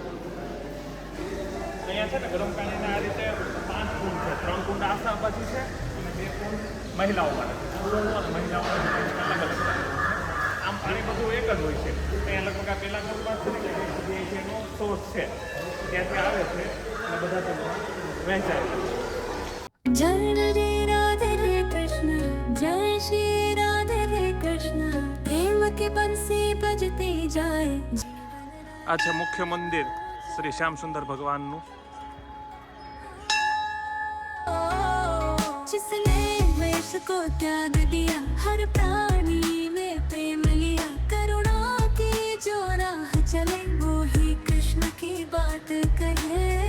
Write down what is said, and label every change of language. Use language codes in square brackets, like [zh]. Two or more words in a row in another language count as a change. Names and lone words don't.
[gu] અહીંયા છે ને ગરમ પાણીના આ રીતે 5 કુંડ છે. 3 કુંડ આસામ બાજુ છે અને 2 કુંડ મહિલાઓ માટે. મહિલાઓ અલગ અલગ. આમ પાણી બધું એક જ હોય છે. અહીંયા લગભગ આ પહેલા કુંડમાં એનો સોર્સ છે, ત્યાંથી આવે છે અને બધા તેમાં વહેંચાય. [hi] जय रे राधे रे कृष्ण, जय श्री राधे रे कृष्ण, प्रेम के बंसी बजते जाए. [gu] આ છે મુખ્ય મંદિર શ્રી શ્યામ સુંદર ભગવાનનું. [hi] जिसने वेश को त्याग दिया, हर प्राणी में प्रेम लिया, करुणा की जो राह चले वो ही कृष्ण की बात कहे.